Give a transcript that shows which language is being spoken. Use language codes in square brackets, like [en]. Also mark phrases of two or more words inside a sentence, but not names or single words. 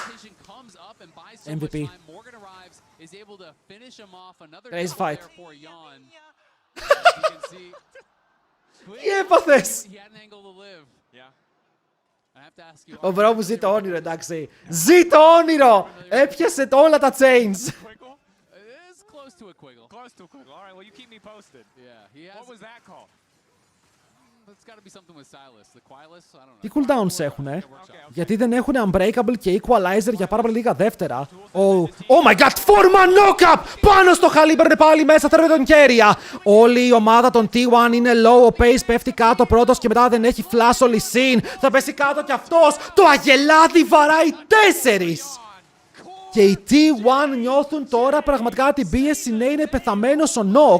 [en] MVP. Crazy fight. [el] Τι έπαθες! Ο μπρο μου ζει το όνειρο, εντάξει. Ζει το όνειρο! Έπιασε όλα τα chains. [en] Close to a quiggle. All right, well, you keep me posted. Yeah, he has. What was that call? It's got to be something with Silas. The Quilus, I don't know. [el] Τι cooldowns έχουνε? Γιατί δεν έχουν Unbreakable και Equalizer για πάρα πολύ λίγα δεύτερα. [en] Oh my god, 4-man knock-up! [el] Πάνω στο χαλί, παίρνει πάλι μέσα, θέλει τον Keria. Όλη η ομάδα των T1 είναι low, ο Pace πέφτει κάτω πρώτος και μετά δεν έχει flash ο Lee Sin. Θα πέσει κάτω κι αυτός, το αγελάδι βαράει 4! Και οι T1 νιώθουν τώρα πραγματικά την πίεση, ναι, είναι πεθαμένος ο Nock.